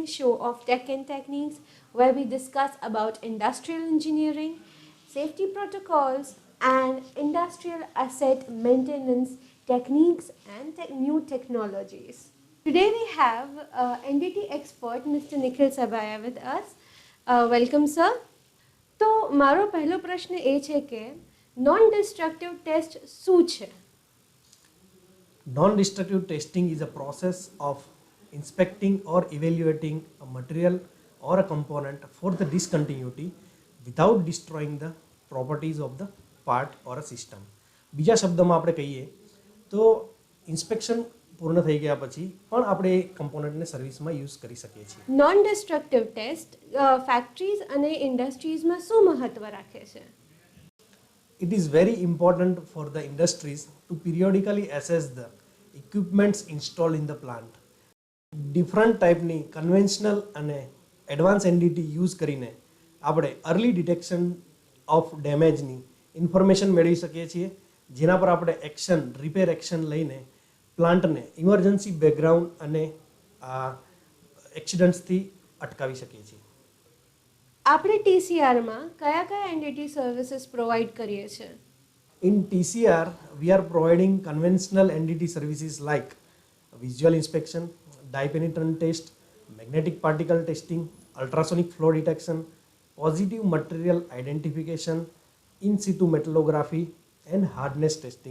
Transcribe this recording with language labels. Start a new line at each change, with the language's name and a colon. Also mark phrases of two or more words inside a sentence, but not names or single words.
English: show of Tech and Techniques, where we discuss about industrial engineering, safety protocols and industrial asset maintenance techniques and new technologies. Today we have NDT expert Mr. Nikhil Sabaya with us. Welcome sir.
Gujarati: तो મારો પહેલો પ્રશ્ન એ છે કે
English: non destructive test
Gujarati: શું છે?
English: Non-destructive testing is a process of inspecting or evaluating a material or a component for the discontinuity without destroying the properties of the part or a system.
Gujarati: બીજા શબ્દમાં આપણે કહીએ તો ઇન્સ્પેક્શન પૂર્ણ થઈ ગયા પછી પણ આપણે એ કમ્પોનન્ટને સર્વિસમાં યુઝ કરી શકીએ છીએ.
English: non destructive test
Gujarati: ફેક્ટરીઝ અને ઇન્ડસ્ટ્રીઝમાં શું મહત્વ રાખે છે?
English: It is very important for the industries to periodically assess the equipments installed in the plant. Different typeની conventional
Gujarati: અને
English: advanced NDT use
Gujarati: કરીને આપણે
English: early detection of damageની information
Gujarati: મેળવી શકીએ છીએ, જેના પર આપણે એક્શન,
English: repair action
Gujarati: લઈને પ્લાન્ટને
English: emergency background
Gujarati: અને એક્સિડન્ટ્સથી અટકાવી શકીએ છીએ. આપણે ટીસીઆરમાં કયા કયા
English: NDT services
Gujarati: પ્રોવાઈડ કરીએ છીએ?
English: In TCR, we are providing conventional NDT services like visual inspection, dye penetrant test, magnetic particle testing, ultrasonic flow detection, positive material identification, in situ metallography, and hardness testing.